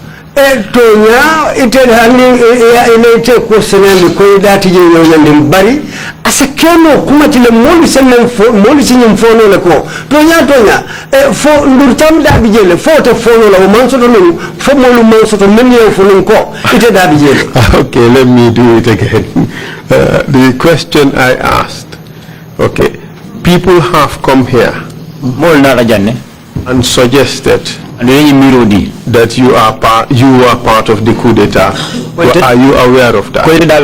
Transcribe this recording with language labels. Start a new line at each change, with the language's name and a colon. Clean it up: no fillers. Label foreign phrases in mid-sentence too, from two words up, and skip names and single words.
Mandingo: Tonya ite hani ite ko senali ko dati je nyandem bari asekeno kuma tile moli senem moli sinyum fono le ko tonya fo ndur tam da bijele fo te fono la manso to non fo molu manso to men yo fono ko ite da bijele.
English: Okay, let me do it again. The question I asked, okay, people have come here and suggested that you are part of the coup d'etat. Are you aware of that?